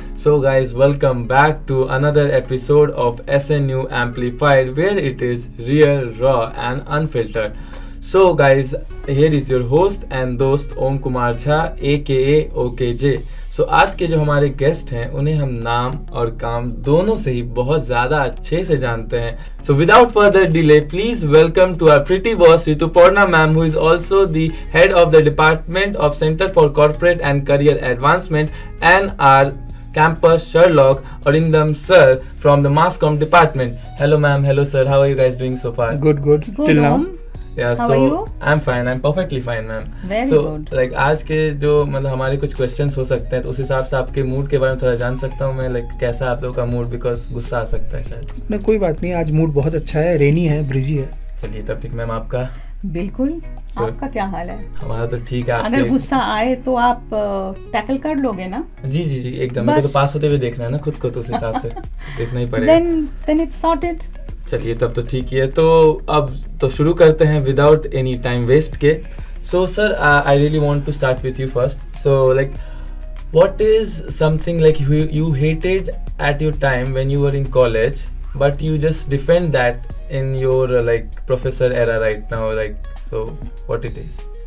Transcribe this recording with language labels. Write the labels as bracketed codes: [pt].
[en] So guys, welcome back to another episode of SNU Amplified, where it is real, raw and unfiltered. So guys, here is your host and [hi] दोस्त ओम Kumar Jha [en] aka OKJ. So [hi] आज के जो हमारे guest हैं उन्हें हम नाम और काम दोनों से ही बहुत ज़्यादा अच्छे से जानते हैं. [en] So without further delay, please welcome to our pretty boss Rituparna ma'am, who is also the head of the Department of Center for Corporate and Career Advancement, and our campus Sherlock, Arindam sir from the Mass Comm department. Hello ma'am, hello sir, how are you guys doing so far? Good. Till now. Yeah, How so are you? I'm fine. I'm perfectly fine, ma'am. Very so, good. Like [hi] आज के जो मतलब हमारे कुछ questions हो सकते हैं तो उस हिसाब से आपके मूड के बारे में थोड़ा जान सकता हूँ मैं. लाइक कैसा आप लोगों का मूड, बिकॉज गुस्सा आ सकता है शायद. नहीं, कोई बात नहीं. आज मूड बहुत अच्छा है, रेनी है, ब्रिजी है. चलिए तब ठीक. मैम आपका? बिल्कुल. तो आपका क्या हाल है? हमारा तो ठीक है. अगर गुस्सा आए तो आप टैकल कर लोगे ना? जी एकदम. मेरे को तो पास होते हुए देखना है ना खुद को, तो उस हिसाब से देखना ही पड़ेगा. [en] Then it's sorted. [hi] चलिए तब तो ठीक ही है. तो अब तो शुरू करते हैं [en] without any time waste [hi] के. [en] So sir, I really want to start with you first. So like what is something like you hated at your time when you were in college, but you just defend that in your like professor era right now, like, so what it is?